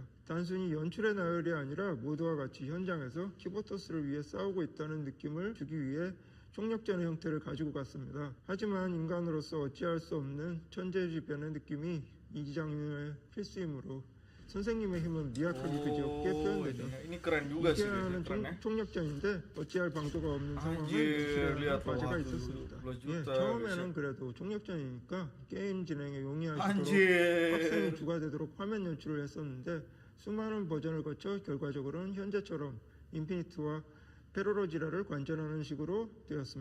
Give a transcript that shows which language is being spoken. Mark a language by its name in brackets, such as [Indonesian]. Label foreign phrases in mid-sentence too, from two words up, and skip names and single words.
[Korean] 단순히 연출의 나열이 아니라 모두와 같이 현장에서 키보터스를 위해 싸우고 있다는 느낌을 주기 위해 총력전의 형태를 가지고 갔습니다. 하지만 인간으로서 어찌할 수 없는 천재지변의 느낌이 이 장르의 필수이므로 선생님의 힘은 미약하기 그지없게 표현되죠. [Indonesian] Ini keren juga sih, [Korean] 이케아는 [Indonesian] keren ya. [Korean] 총력전인데 어찌할 방도가 없는 상황을 [Indonesian] Anjir, [Korean] 연출하는 [Indonesian] lihat [Korean] 과제가 [Indonesian] loh, [Korean] 있었습니다. [Indonesian] 12 [Korean] 예, [Indonesian] juta. [Korean] 처음에는 그래도 총력전이니까 게임 진행에 용이하시도록 [Indonesian] Anjir. [Korean] 학생이 주가 되도록 화면 연출을 했었는데 수많은 버전을 거쳐 결과적으로는 현재처럼 인피니트와 페로로지라를 관전하는 식으로 되었습니다.